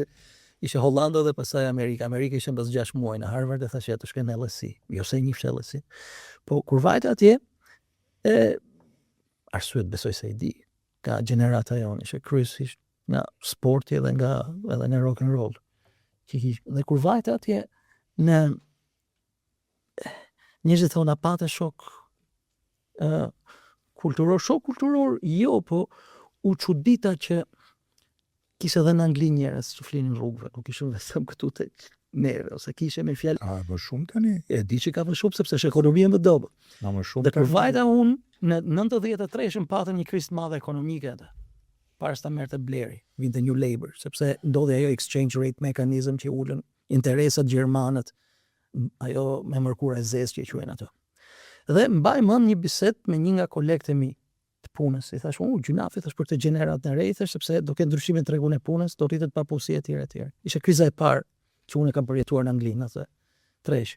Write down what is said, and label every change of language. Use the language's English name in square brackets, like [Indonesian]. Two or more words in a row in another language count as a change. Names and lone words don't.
[Albanian] Ishte Hollanda dhe pastaj Amerika. Amerika ishte mbas 6 muaj në Harvard dhe thashë të shkoj në LSE. Jo se njihsh LSE. Po kur vajta atje, arsyet besoj se i di. Ka gjenerata jonë, ishte kryesisht nga sporti edhe në [English] rock and roll. [Albanian] Dhe kur vajta atje në njerëzit thonë patë shok kulturor, jo, po u çudita që kishte edhe në Angli njerëz që flinin rrugëve, nuk ishin vetëm këtu tek neve, ose kishe me fjalë. A, më shumë tani? E di që ka më shumë sepse është ekonomia më dobët. Na më shumë. Dhe kur vajta unë në 93-shën patëm një krizë të madhe ekonomike atë. Para se ta merrte Blairi, vinte New Labour, sepse ndodhi ajo [English] exchange rate mechanism [Albanian] që ulën interesat gjermanët, ajo me mërkura e zezë që e quajnë ato. Dhe mbaj mend një bisedë me një nga kolegët e mi të punës. I thash, gjunafi thash për të gjenerat në rej, thash sepse do ketë ndryshime në tregun e punës, do rritet papulësia etj. Ishte kriza e parë që unë kam përjetuar në Angli atë tresh.